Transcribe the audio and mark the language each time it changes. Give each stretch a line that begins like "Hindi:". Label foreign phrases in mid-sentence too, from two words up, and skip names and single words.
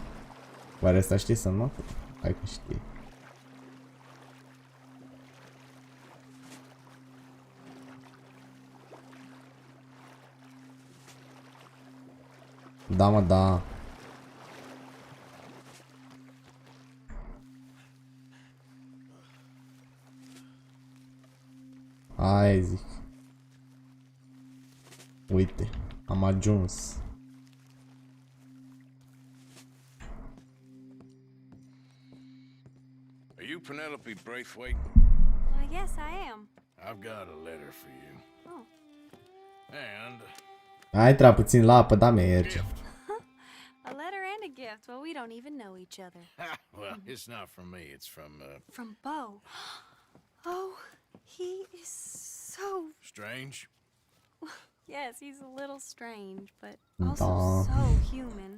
Romanian: Oare asta știe să nu? Hai că știe. Da, mă, da. Hai, zic. Uite, am ajuns.
English: Are you Penelope Braithwaite? Yes, I am. I've got a letter for you. Oh. And
Romanian: Hai, tra puțin la apă, da, merge.
English: A letter and a gift. Well, we don't even know each other. well, it's not from me. It's from From Bo. Oh, he is so... Strange. Yes, he's a little strange, but also so human.